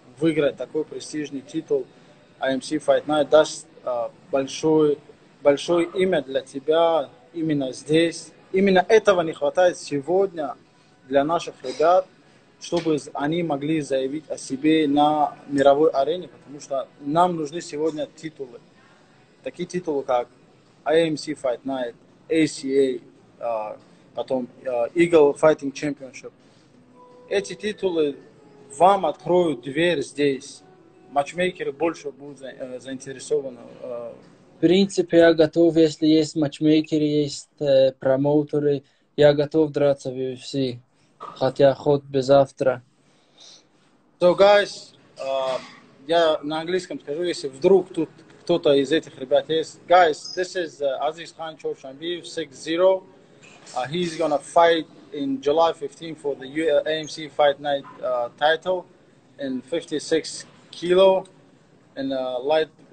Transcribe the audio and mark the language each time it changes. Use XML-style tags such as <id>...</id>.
<ru>Выиграть такой престижный титул IMC Fight Night даст большое имя для тебя именно здесь. Именно этого не хватает сегодня для наших ребят, чтобы они могли заявить о себе на мировой арене, потому что нам нужны сегодня титулы. Такие титулы, как IMC Fight Night, ACA, потом Eagle Fighting Championship. Эти титулы вам откроют дверь здесь. Матчмейкеры больше будут заинтересованы. В принципе, я готов, если есть матчмейкеры, есть промоутеры, я готов драться в UFC, хотя хоть бы завтра.</ru> <en>So, guys,</en> <ru>я на английском скажу, если вдруг тут кто-то из этих ребят есть.</ru> <en>Guys, this is Aziz Khan Chowshanbiev, 6-0. He's gonna fight in July 15 for the AMC Fight Night title in 56 kilo in light</en>